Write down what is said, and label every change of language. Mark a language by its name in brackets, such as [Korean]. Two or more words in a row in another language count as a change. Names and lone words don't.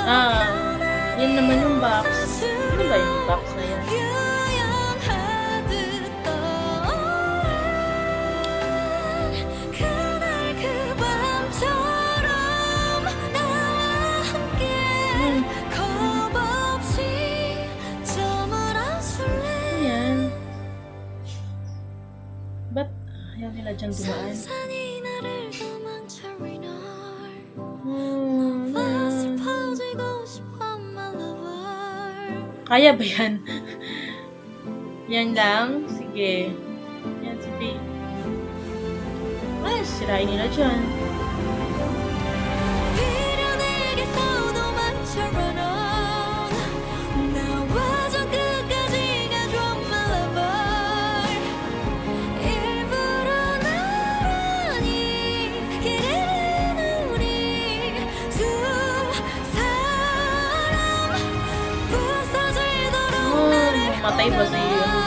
[Filipino] Yun naman yung box. Ano ba yung box na yan? [Korean] 유연하듯 떠오른 그날 그 밤처럼 나와 함께 겁 없이 저물어 줄래 [Filipino] Ano yan? Ba't ayaw nila dyan dumaan? [Korean] 산산이 나를 도망쳐 이날 Hmm, 슬퍼지고 싶어 [English] my lover [Filipino] Kaya ba yan? Yan lang? Sige. Yan, si V. Ay, sirain nila dyan. [Korean] 비련에게서 도망쳐 [English] run on [Korean] 나와 저 끝까지 가줘 [English] my lover [Korean] 일부러 나란히 길 잃은 우리 두 사람 부서지도록 나를 [Filipino] Matay ba si